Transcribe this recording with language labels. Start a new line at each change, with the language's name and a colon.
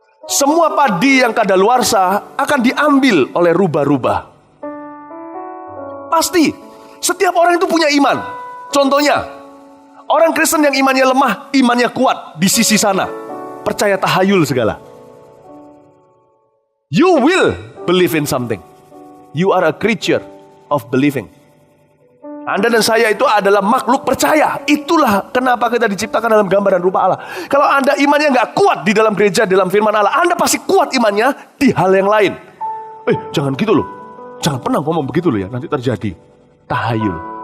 Indonesian: Semua padi yang kadaluarsa akan diambil oleh rubah-rubah. Pasti. Setiap orang itu punya iman. Contohnya, orang Kristen yang imannya lemah, imannya kuat di sisi sana. Percaya tahayul segala.
English: You will believe in something. You are a creature of believing.
Indonesian: Anda dan saya itu adalah makhluk percaya. Itulah kenapa kita diciptakan dalam gambar dan rupa Allah. Kalau Anda imannya nggak kuat di dalam gereja, dalam firman Allah, Anda pasti kuat imannya di hal yang lain. Jangan gitu loh. Jangan pernah ngomong begitu loh ya. Nanti terjadi tahayul.